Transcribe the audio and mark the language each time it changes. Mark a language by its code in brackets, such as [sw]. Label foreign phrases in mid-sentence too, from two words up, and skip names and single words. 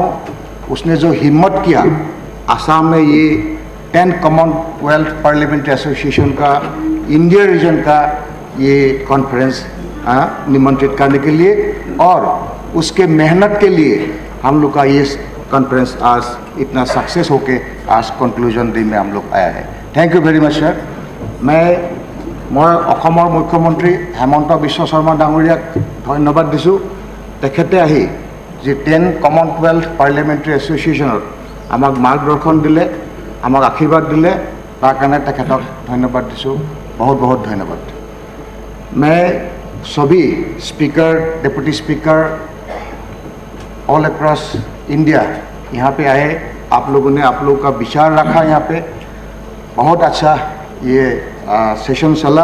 [hi] उसने जो हिम्मत किया आसाम में ये 10th कॉमनवेल्थ पार्लियामेंट्री एसोसिएशन का इंडिया रीजन का ये कॉन्फ्रेंस निमंत्रित करने के लिए, और उसके मेहनत के लिए हम लोग का ये कॉन्फ्रेंस आज इतना सक्सेस होके आज कंक्लूजन दिन में हम लोग आया है। [en] Thank you very much sir. [as] मैं অসমৰ মুখ্যমন্ত্ৰী হেমন্ত বিশ্ব শৰ্মা ডাঙৰীয়াক ধন্যবাদ দিছোঁ। তেখেতে আহি যে 10th কমনৱেল্থ পাৰ্লিয়ামেণ্টাৰী এছ'চিয়েশ্যনত আমাক মাৰ্গদৰ্শন দিলে, আমাক আশীৰ্বাদ দিলে, তাৰ কাৰণে তেখেতক ধন্যবাদ দিছোঁ। [hi] बहुत बहुत धन्यवाद। मैं सभी [en] speaker, deputy speaker all across India [hi] यहाँ पे आए, आप लोगों ने आप लोगों का विचार रखा, यहाँ पे बहुत अच्छा ये सेशन चला।